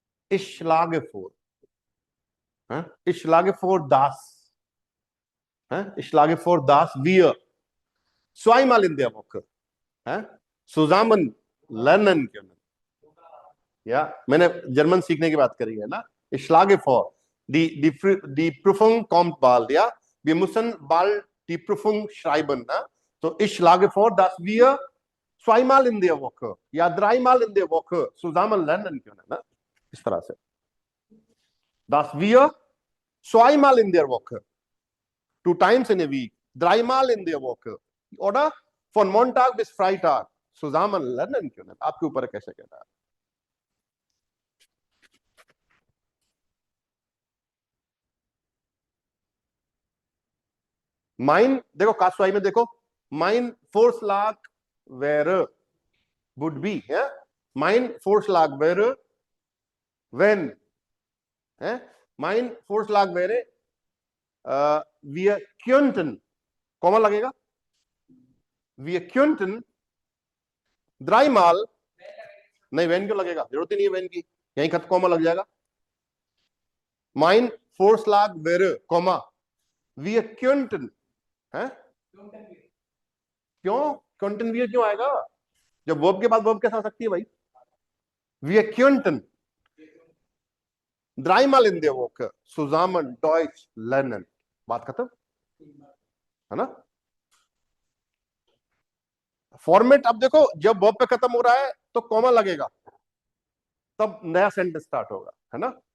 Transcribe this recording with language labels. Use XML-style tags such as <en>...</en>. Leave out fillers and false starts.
<de>Ich schlage vor, ich schlage vor das, ich schlage vor, dass wir zweimal in der Woche zusammen lernen können।</de> <hi>या मैंने German सीखने की बात करी है ना।</hi> <de>Ich schlage vor, die Prüfung kommt bald, ja, wir müssen bald die Prüfung schreiben, ना? तो ich schlage vor, dass wir zweimal in der Woche या dreimal in der Woche zusammen lernen können, ना?</de> <hi>इस तरह से,</hi> <de>dass wir zweimal in der Woche,</de> <en>2 times in a week,</en> <de>dreimal in der Woche oder von Montag bis Freitag zusammen lernen können।</de> <hi>आपके ऊपर है कैसे कहना है।</hi> <de>Mein,</de> <hi>देखो कासवाई में देखो,</hi> <de>mein Vorschlag wäre,</de> <en>would be, yeah?</en> <de>Mein Vorschlag wäre, wenn, mein Vorschlag wäre, wir könnten,</de> <hi>comma लगेगा,</hi> <de>wir könnten dreimal,</de> <hi>नहीं वैन क्यों लगेगा, जरूरत ही नहीं है वैन की, यहीं खत कॉमा लग जाएगा।</hi> <de>mein Vorschlag wäre,</de> <hi>comma,</hi> <de>wir könnten,</de> <hi>क्यों</hi> <de>könnten wir</de> <hi>क्यों आएगा, जब वर्ब के बाद वर्ब कैसे आ सकती है भाई।</hi> <de>wir könnten dreimal in der Woche zusammen Deutsch lernen।</de> <hi>बात खत्म है ना। फॉर्मेट अब देखो, जब वर्ब पे खत्म हो रहा है तो कॉमा लगेगा, तब नया सेंटेंस स्टार्ट होगा, है ना।</hi>